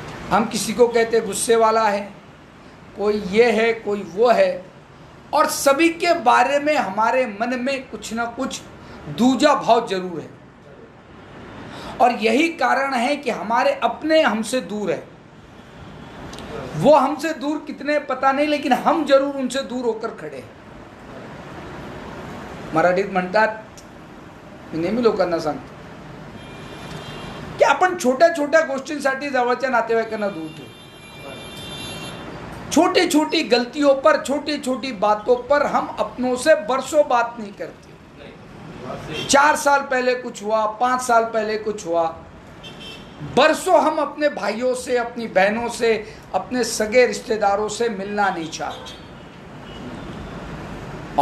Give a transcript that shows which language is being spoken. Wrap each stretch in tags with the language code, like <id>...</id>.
<hi>हम किसी को कहते गुस्से वाला है, कोई ये है, कोई वो है, और सभी के बारे में हमारे मन में कुछ ना कुछ दूजा भाव जरूर है। और यही कारण है कि हमारे अपने हमसे दूर है। वो हमसे दूर कितने पता नहीं, लेकिन हम जरूर उनसे दूर होकर खड़े हैं।</hi> <mr>मराठीत म्हणतात, मी नेहमी लोकांना सांगतो की आपण छोट्या छोट्या गोष्टींसाठी जवळच्या नातेवाईकांना दूर ठेवू।</mr> <hi>छोटी छोटी गलतियों पर, छोटी छोटी बातों पर हम अपनों से बरसों बात नहीं करते। 4 साल पहले कुछ हुआ, 5 साल पहले कुछ हुआ, बरसों हम अपने भाइयों से, अपनी बहनों से, अपने सगे रिश्तेदारों से मिलना नहीं चाहते।</hi>